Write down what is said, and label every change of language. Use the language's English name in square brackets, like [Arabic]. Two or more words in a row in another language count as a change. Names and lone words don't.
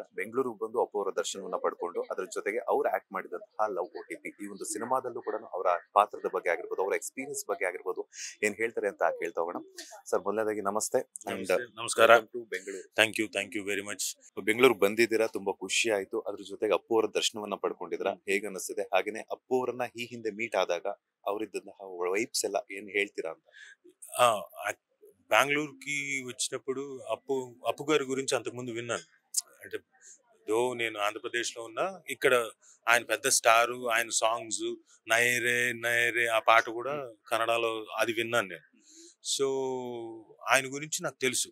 [Kannada] ಬೆಂಗಳೂರಿಗೆ ಬಂದು ಅಪ್ಪು ಅವರ ದರ್ಶನವನ್ನ ಪಡ್ಕೊಂಡು ಅದರ ಜೊತೆಗೆ ಅವ್ರು ಆಕ್ಟ್ ಮಾಡಿದಂತಹ ಲವ್ OTP ಈ ಒಂದು ಸಿನಿಮಾದಲ್ಲೂ ಕೂಡ ಅವರ ಪಾತ್ರದ ಬಗ್ಗೆ ಆಗಿರ್ಬೋದು, ಅವರ ಎಕ್ಸ್ಪೀರಿಯನ್ಸ್ ಬಗ್ಗೆ ಆಗಿರ್ಬೋದು, ಏನ್ ಹೇಳ್ತಾರೆ ಅಂತ ಕೇಳ್ತಾ ಹೋಗೋಣ. ಸರ್, ಮೊದಲನೇದಾಗಿ ನಮಸ್ತೆ. ಅಂಡ್ ನಮಸ್ಕಾರ. ಬೆಂಗಳೂರು, [English] thank you very much. [Kannada] ಬೆಂಗಳೂರಿಗೆ ಬಂದಿದ್ದೀರಾ, ತುಂಬಾ ಖುಷಿ ಆಯ್ತು. ಅದ್ರ ಜೊತೆಗೆ ಅಪ್ಪು ಅವರ ದರ್ಶನವನ್ನ ಪಡ್ಕೊಂಡಿದ್ದೀರಾ, ಹೇಗ ಅನಿಸ್ತಿದೆ? ಹಾಗೇನೆ ಅಪ್ಪು ಅವರನ್ನ ಈ ಹಿಂದೆ ಮೀಟ್ ಆದಾಗ ಅವರಿದ್ದಂತಹ ವೈಬ್ಸ್ ಎಲ್ಲ ಏನ್ ಹೇಳ್ತೀರಾ ಅಂತ? [Telugu] బెంగళూరుకి వచ్చినప్పుడు అప్పు గారి గురించి అంతకుముందు విన్నాను. అంటే నేను ఆంధ్రప్రదేశ్లో ఉన్నా, ఇక్కడ ఆయన పెద్ద స్టారు, ఆయన సాంగ్స్ నయరే నయరే ఆ పాట కూడా కన్నడలో అది విన్నాను నేను. సో ఆయన గురించి నాకు తెలుసు.